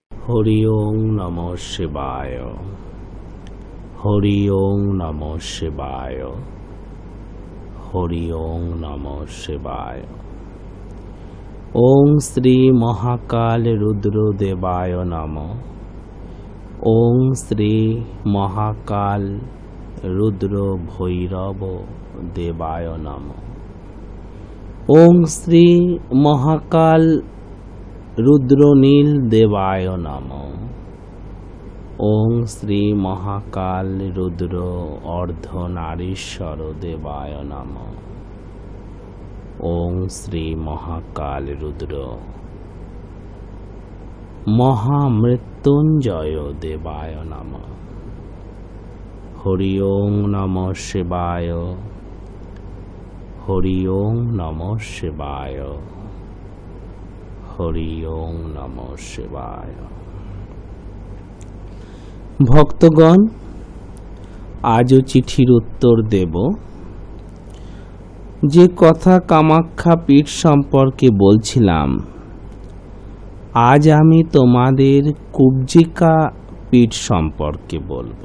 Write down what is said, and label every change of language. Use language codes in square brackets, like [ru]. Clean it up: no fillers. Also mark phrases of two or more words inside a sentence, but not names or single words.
[sa] হরি ওং নমঃ শিবায়। হরি ওং নমঃ শিবায়। হরি ওং নমঃ শিবায়। ওং শ্রী মহাকাল রুদ্র দেবায় নমঃ। ওং শ্রী মহাকাল রুদ্র ভৈরব দেবায় নমঃ। ওং শ্রী মহাকাল রুদ্রনীল দেবায় নমঃ। ওং শ্রী মহাকাল রুদ্র অর্ধনারীশ্বর দেবায় নমঃ। ওং শ্রী মহাকাল রুদ্র মহামৃত্যুঞ্জয় দেবায় নমঃ। হরি ওং নমঃ শিবায়। হরি ওং নমঃ শিবায়। হরি ওং নমঃ শিবায়। [bn] ভক্তগণ, আজও চিঠির উত্তর দেব। যে কথা কামাখ্যা পীঠ সম্পর্কে বলছিলাম, আজ আমি তোমাদের কুব্জিকা পীঠ সম্পর্কে বলবো।